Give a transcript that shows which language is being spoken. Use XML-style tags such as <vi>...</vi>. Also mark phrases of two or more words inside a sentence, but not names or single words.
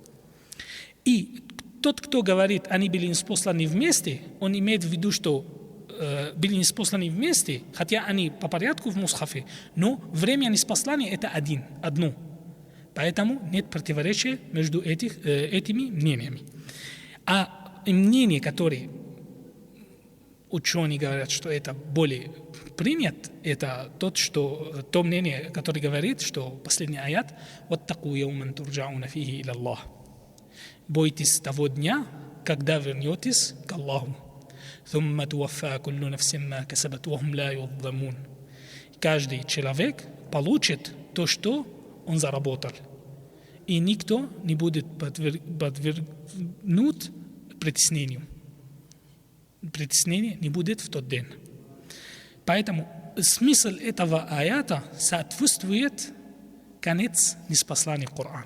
<ru>И тот, кто говорит, они были ниспосланы вместе, он имеет в виду, что были ниспосланы вместе, хотя они по порядку в Мусхафе, но время ниспослания – это одно. Поэтому нет противоречия между этими мнениями. А мнение, которое ученые говорят, что это более принят, это то мнение, которое говорит, что последний аят</ru> <ar>«واتقوا يوما ترجعون فيه إلى الله».</ar> <ru>Бойтесь того дня, когда вернетесь к Аллаху.</ru> <ar>«ثم توفى كل نفس ما كسبت وهم لا يظلمون».</ar> <ru>Каждый человек получит то, что он заработал. И никто не будет подвергнут притеснению. Притеснения не будет в тот день. Поэтому смысл этого аята соответствует конец ниспослания Корана.</ru>